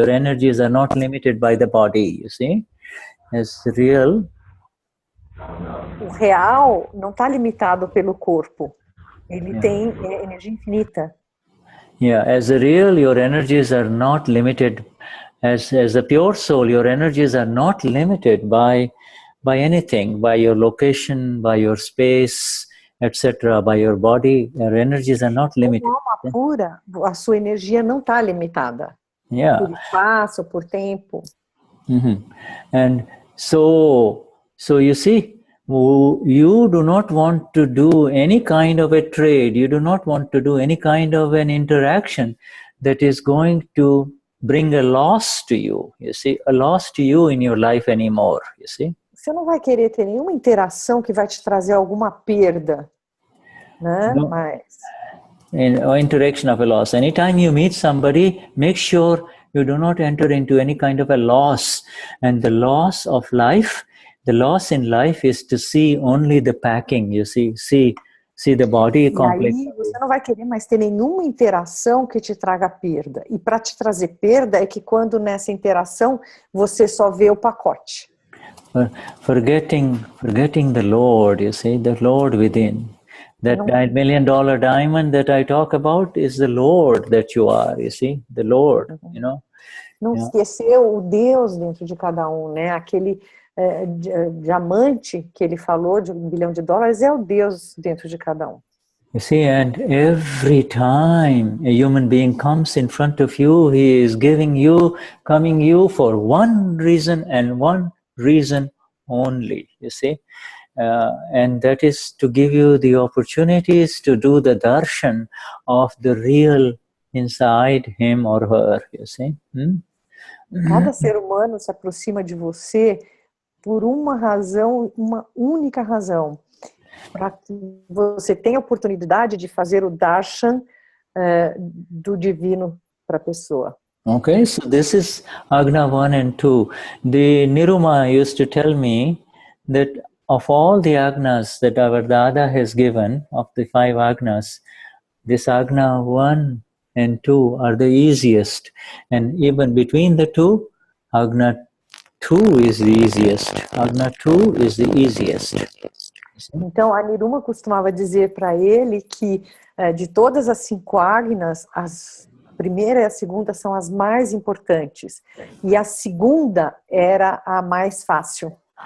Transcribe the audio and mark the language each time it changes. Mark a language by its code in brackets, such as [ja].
[en] Your energies are not limited by the body, you see. As real. [pt] O real não está limitado pelo corpo. Ele tem energia infinita. [en] Yeah, as a real, your energies are not limited. As a pure soul, your energies are not limited by anything, by your location, by your space, etc., by your body. Your energies are not limited. [pt] Como alma pura, a sua energia não está limitada. [en] Yeah. [pt] Por espaço, por tempo. [en] And so you see, you do not want to do any kind of a trade. You do not want to do any kind of an interaction that is going to bring a loss to you. You see, a loss to you in your life anymore. You see. [pt] Você não vai querer ter nenhuma interação que vai te trazer alguma perda, né? [en] No. [pt] Mas [en] Or interaction of a loss. Anytime you meet somebody, make sure you do not enter into any kind of a loss. And the loss of life. The loss in life is to see only the packing, you see the body complex. [pt] E aí você não vai querer mais ter nenhuma interação que te traga perda. E para te trazer perda é que quando nessa interação você só vê o pacote. [en] Forgetting the Lord, you see, the Lord within. That $1 million diamond that I talk about is the Lord that you are, you see, the Lord, you know. [pt] Não esquecer o Deus dentro de cada um, né? Aquele diamante que ele falou, de $1 bilhão, é o Deus dentro de cada um. [en] You see, and every time a human being comes in front of you, he is coming you for one reason and one reason only, you see. And that is to give you the opportunities to do the darshan of the real inside him or her, you see. [pt] Cada ser humano se aproxima de você por uma razão, uma única razão, para que você tenha a oportunidade de fazer o darshan do divino para a pessoa. [en] Okay, so this is Agna 1 and 2. The Niruma used to tell me that of all the Agnas that our Dada has given, of the 5 Agnas, this Agna 1 and 2 are the easiest. And even between the two, Agna 2 is the easiest. Agna 2 is the easiest. [pt] Então, a Niruma costumava dizer para ele que de todas as 5 Agnas, a primeira e a segunda são as mais importantes. E a segunda era a mais fácil.